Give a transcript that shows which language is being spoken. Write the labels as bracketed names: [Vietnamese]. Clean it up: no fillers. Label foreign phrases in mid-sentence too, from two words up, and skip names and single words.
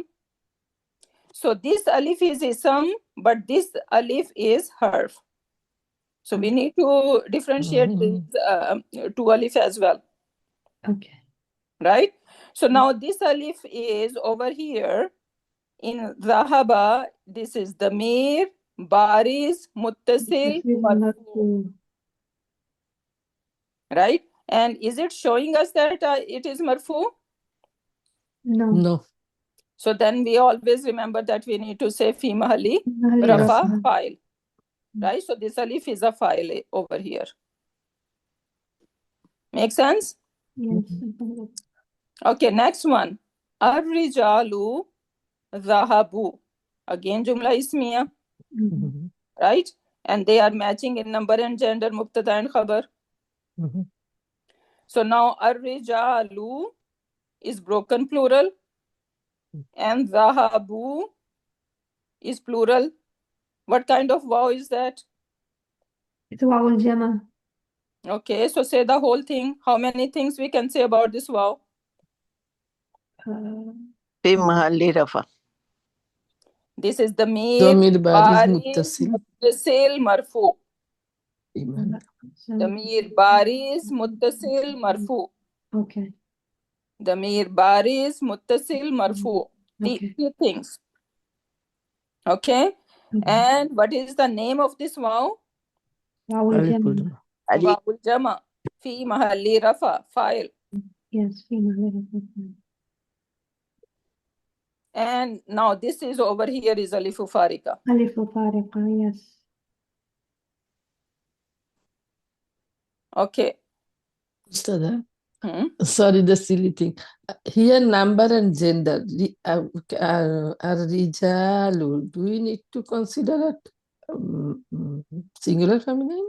[English] So this alif is ism, but this alif is harf. So we need to differentiate these two alif as well. Okay. Right? So now this alif is over here in Zahaba. This is damir, [Arabic] بارز متصل مرفوع. [English] Right? And is it showing us that it is marfu? No. So then we always remember that we need to say [Arabic] في محل رفع فاعل. [English] Right? So this alif is a file over here. Make sense? Yes. Okay, next one. [Arabic] الرجال ذهبوا. [English] Again, [Arabic] جملة اسمية. [English] Right? And they are matching in number and gender, mubtada and khabar. So now ar-rijalu is broken plural and dhahabu is plural. What kind of waw is that? It's [Arabic] واو الجماعة. [English] Okay, so say the whole thing. How many things we can say about this waw? [Arabic] في محل رفع. [English] This is [Arabic] ضمير بارز متصل مرفوع. ضمير بارز متصل مرفوع. [English] Okay. [Arabic] ضمير بارز متصل مرفوع. [English] These 3 things. Okay. And what is the name of this waw? [Arabic] واو الجماعة. واو الجماعة. في محل رفع. فاعل. [English] Yes. [Arabic] في محل رفع. [English] And now this is over here is [Arabic] ألف فارقة. ألف فارقة, [English] yes. Okay. Ustada, Sorry, the silly thing. Here, number and gender. Rijalu. Do we need to consider it singular feminine?